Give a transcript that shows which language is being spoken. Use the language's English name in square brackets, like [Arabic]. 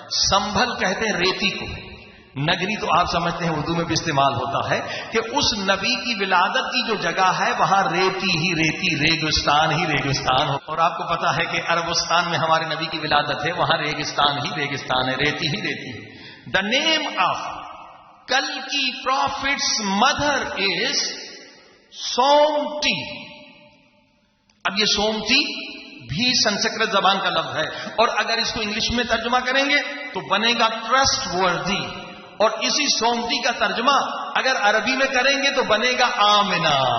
[Urdu] سمبھل کہتے ہیں ریتی کو، نگری تو آپ سمجھتے ہیں اردو میں بھی استعمال ہوتا ہے کہ اس نبی کی ولادت کی جو جگہ ہے وہاں ریتی ہی ریتی، ریگستان ہی ریگستان ہو. اور آپ کو پتا ہے کہ عربستان میں ہمارے نبی کی ولادت ہے، وہاں ریگستان ہی ریگستان ہے، ریتی ہی ریتی ہے. [English] The name of کل کی prophets mother is سومتی. [Urdu] اب یہ سومتی بھی سنسکرت زبان کا لفظ ہے، اور اگر اس کو انگلش میں ترجمہ کریں گے تو بنے گا ٹرسٹ وردی. اور اسی سومتی کا ترجمہ اگر عربی میں کریں گے تو بنے گا آمنہ.